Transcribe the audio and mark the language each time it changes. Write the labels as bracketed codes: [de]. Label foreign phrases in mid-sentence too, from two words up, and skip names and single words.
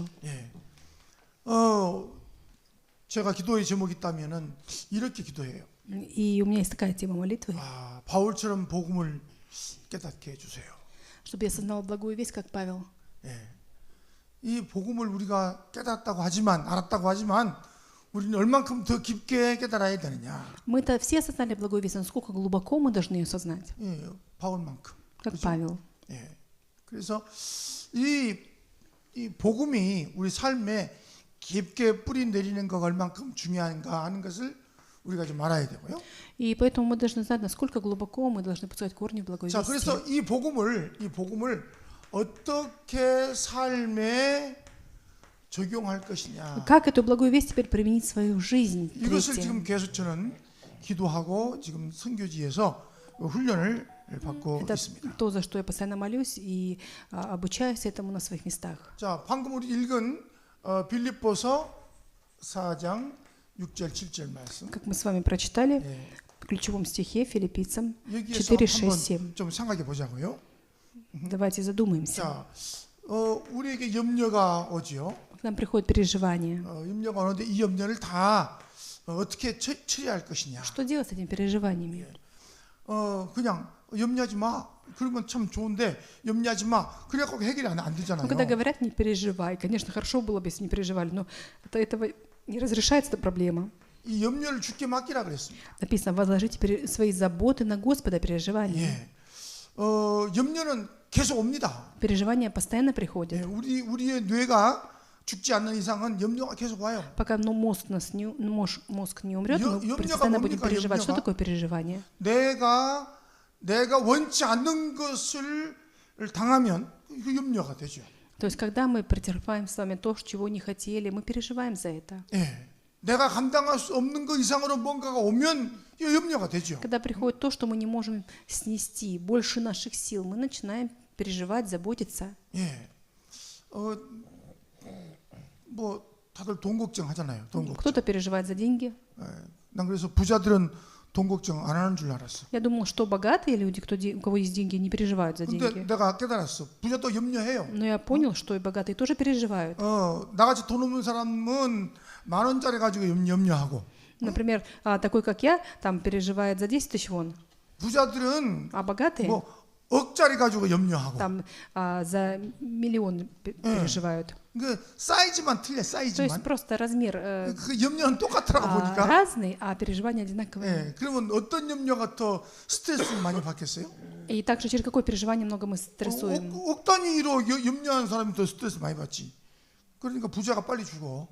[ko] 예. 제가 기도의 제목이 있다면은 이렇게 기도해요. [ru] И у меня есть такая тема молитвы, [ko] 바울처럼 복음을 깨닫게 해주세요. [ru] чтобы я осознал благую весть, как Павел. [ko] 이 복음을 우리가 깨닫다고 하지만 알았다고 하지만 우리는 얼만큼 더 깊게 깨달아야 되느냐? [ru] Мы-то все осознали благую весть, но насколько глубоко мы должны ее осознать, [ko] 바울만큼. [ru] как Павел. [ko] 그래서 이 복음이 우리 삶에 깊게 뿌리 내리는 것가 얼만큼 중요한가 하는 것을 우리가 좀 알아야 되고요. [ru] И поэтому мы должны знать, насколько глубоко мы должны пускать корни в благой [ko] 자, [ru] вести. [ko] 그래서 이 복음을 어떻게 삶에 적용할 것이냐. [ru] Как эту благую весть теперь применить в свою жизнь? [ko] 이것을 [ru] Третье. [ko] 지금 계속 저는 기도하고 지금 선교지에서 훈련을 받고 [ru] Это [ko] 있습니다. [ru] то, за что я постоянно молюсь и обучаюсь этому на своих местах. [ko] 자, 방금 우리 읽은 빌립보서 4장 6절 7절 말씀. [ru] Как мы с вами прочитали в ключевом стихе Филиппийцам [ko] 여기에서 4, 6, 7. 한번 좀 생각해 보자고요. [ru] Давайте задумаемся. [ko] 자, 우리에게 염려가 오지요. [ru] К нам приходит переживание. [ko] 염려가 오는데 이 염려를 다 어떻게 처리할 것이냐. [ru] Что делать с этими переживаниями? [ko] 그냥 염려하지 마. 그러면 참 좋은데 염려하지 마. 그래갖고 해결이 안 되잖아요. [ru] Ну, когда говорят, не переживай, конечно, хорошо было бы, если не переживали, но этого не разрешается эта проблема. [ko] 이 염려를 주께 맡기라 그랬습니다. [ru] Написано, возложите свои заботы на Господа, переживания. [ko] 염려는 계속 옵니다. [ru] Переживания постоянно приходят. [ko] 우리의 뇌가 죽지 않는 이상은 염려가 계속 와요. [ru] Пока мозг не умрет, мы [ko] 염려가 [ru] постоянно будем [ko] 뭡니까, [ru] переживать. Что [ko] 염려가? [ru] такое переживание? [ko] 내가 원치 않는 것을 당하면 그 염려가 되죠. [ru] То есть, когда мы претерпеваем с вами то, чего не хотели, мы переживаем за это. [ko] 내가 감당할 수 없는 것 이상으로 뭔가가 오면 이 염려가 되죠. [ru] Когда приходит то, что мы не можем снести, больше наших сил, мы начинаем переживать, заботиться. [ko] 뭐 다들 돈 걱정하잖아요. 돈 걱정. [ru] Кто-то переживает за деньги. [ko] 난 그래서 부자들은 돈 걱정 안 하는 줄 알았어. [ru] Я думал, что богатые люди, у кого есть деньги, не переживают за [ko] 근데 [ru] деньги. [ko] 내가 깨달았어. 부자도 염려해요. [ru] Но я понял, что и богатые тоже переживают. [ko] 나같이 돈 없는 사람은 10,000원짜리 가지고 염려하고. [ru] Например, такой, как я, там переживает за 10 тысяч вон. [ko] 부자들은 [ru] А богатые [ko] 뭐 억짜리 가지고 염려하고. [ru] там за миллион переживают. [ko] 그 사이즈만 틀려, [ru] То есть [ko] 사이즈만. [ru] просто размер [ko] 그 염려는 똑같더라고 보니까. [ru] разный, а переживания одинаковые. [ko] 그러면 어떤 염려가 더 스트레스 많이 받겠어요? [ru] И также через какое переживание много мы стрессуем. [ko] 억 단위로 염려하는 사람이 더 스트레스 많이 받지. 그러니까 부자가 빨리 죽어.